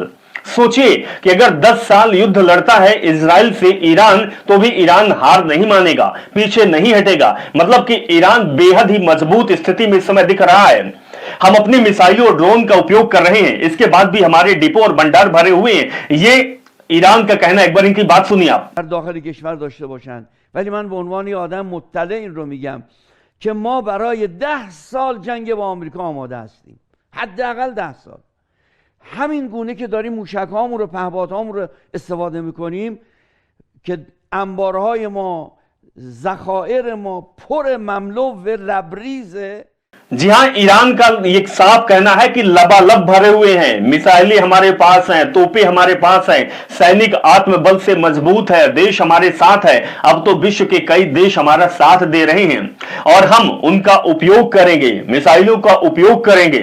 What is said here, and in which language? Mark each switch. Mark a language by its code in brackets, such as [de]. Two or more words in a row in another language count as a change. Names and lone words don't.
[hi] सोचिए कि अगर 10 साल युद्ध लड़ता है इजराइल से ईरान, तो भी ईरान हार नहीं मानेगा, पीछे नहीं हटेगा। मतलब कि ईरान बेहद ही मजबूत स्थिति में इस समय दिख रहा है। हम अपनी मिसाइलों और ड्रोन का उपयोग कर रहे हैं, इसके बाद भी हमारे डिपो और भंडार भरे हुए हैं, ये ईरान का कहना। एक बार इनकी बात सुनिए आप। [fa] داخل کشور داشته باشند، ولی من به عنوان یه آدم مطلع این رو میگم که ما برای 10 سال جنگ با آمریکا آماده هستیم، حداقل 10 سال. همین گونه که داریم موشک‌هامون رو، پهپادهامون رو استفاده میکنیم که انبارهای ما، ذخایر ما پر مملو و لبریزه। [hi] जी हां, ईरान का एक साफ कहना है कि लबालब भरे हुए हैं, मिसाइलें हमारे पास हैं, तोपें हमारे पास हैं, सैनिक आत्मबल से मजबूत है, देश हमारे साथ है। अब तो विश्व के कई देश हमारा साथ दे रहे हैं और हम उनका उपयोग करेंगे, मिसाइलों का उपयोग करेंगे।